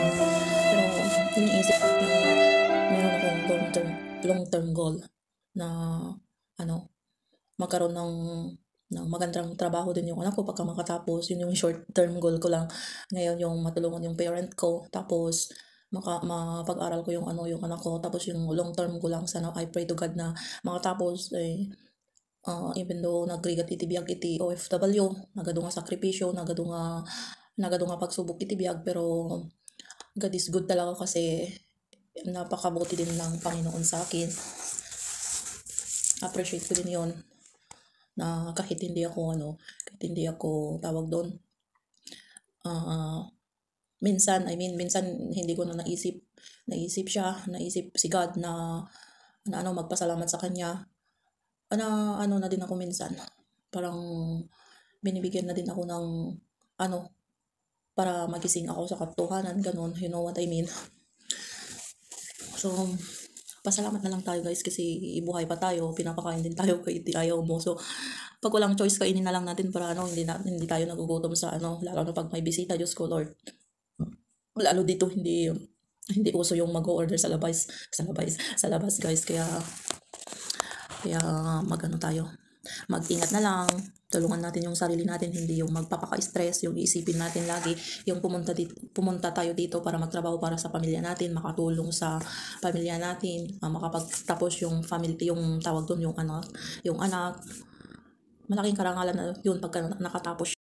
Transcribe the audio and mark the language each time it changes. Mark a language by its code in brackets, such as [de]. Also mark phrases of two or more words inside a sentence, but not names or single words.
[tl] Pero iniisip ko meron akong [en] long-term goal [tl] na magkaroon ng magandang trabaho din yung anak ko pagka makatapos. Yun yung [en] short-term goal [tl] ko lang. Ngayon yung matulungan yung parent ko. Tapos mapag-aral ko yung anak ko. Tapos yung long-term ko lang, sana [en] I pray to God [tl] na makatapos [en] even though [ilo] nagrigat iti biyag iti OFW, nagado nga sakripisyo, nagado nga pagsubok iti biyag, [tl] pero [en] God is good [tl] talaga kasi napakabuti din ng Panginoon sa akin. Appreciate ko din yon na kahit hindi ako tawag doon, minsan hindi ko na naisip si God na magpasalamat sa kanya, na din ako minsan, parang binibigyan na din ako ng para magising ako sa katotohanan, ganun, [en] you know what I mean. [tl] So, pasalamat na lang tayo guys kasi buhay pa tayo, pinapakain din tayo kahit ayaw mo. So, pag walang choice, kainin na lang natin para hindi tayo nagugutom sa lalo na pag may bisita, Diyos ko Lord. Lalo dito hindi uso yung mag-order sa labas guys, kaya tayo, mag-ingat na lang, tulungan natin yung sarili natin, hindi yung magpapaka-stress, yung isipin natin lagi yung pumunta tayo dito para magtrabaho para sa pamilya natin, makatulong sa pamilya natin, makapagtapos yung family, yung tawag doon, yung anak, malaking karangalan na yun pagka nakatapos